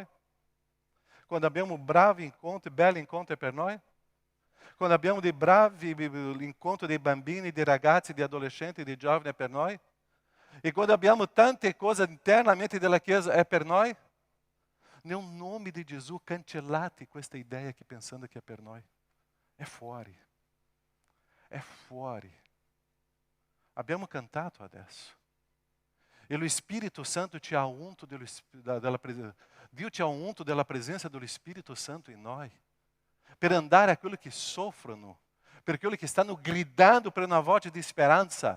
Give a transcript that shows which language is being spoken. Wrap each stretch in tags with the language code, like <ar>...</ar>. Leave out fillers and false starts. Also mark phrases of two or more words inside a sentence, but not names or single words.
<it>Quando abbiamo bravi incontri, belli incontri, è per noi? Quando abbiamo dei bravi incontri dei bambini, dei ragazzi, dei adolescenti, dei giovani, è per noi? E quando abbiamo tante cose internamente della Chiesa, è per noi? Nel nome di Gesù, cancellate questa idea</it> <pt>aqui pensando que é</pt> <it>per noi. É fuori. É fuori. Abbiamo cantato adesso.</it> <pt>E o Espírito Santo</pt> <it>te ha unto Dio te ha unto della presenza dello Spirito Santo in noi. Per andare a quelli che soffrono, per quelli che stanno gridando per una voce di speranza.</it>